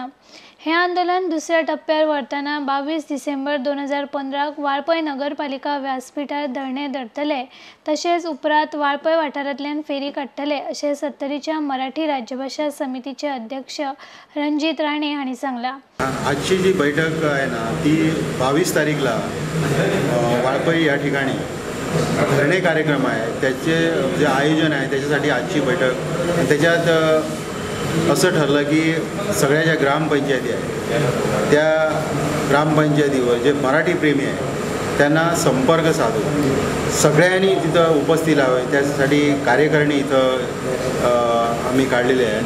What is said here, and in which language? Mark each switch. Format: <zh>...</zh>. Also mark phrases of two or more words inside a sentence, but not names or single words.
<kok>हे आंदोलन दुसऱ्या टप्प्यार व्हरतना 22 डिसेंबर 2015 वाळपय नगरपालिका व्यासपीठार धरणे धरतले, तशेंच उपरांत वाळपय वाठारांतल्यान फेरी काडटले अशें 70च्या मराठी राज्यभाषा समितीचे अध्यक्ष रणजित राणे हांणी सांगला।</kok> <mr>आजची जी बैठक आहे ना ती 22 तारीखला वाळपय या ठिकाणी धरणे कार्यक्रम आहे, त्याचे जे आयोजन आहे त्याच्यासाठी आजची बैठक। त्याच्यात असं ठरलं की सगळ्या ज्या ग्रामपंचायती आहेत त्या ग्रामपंचायतीवर जे मराठी प्रेमी आहे त्यांना संपर्क साधून सगळ्यांनी तिथं उपस्थित राहावे, त्यासाठी कार्यकारिणी इथं आम्ही काढलेले आहे।</mr>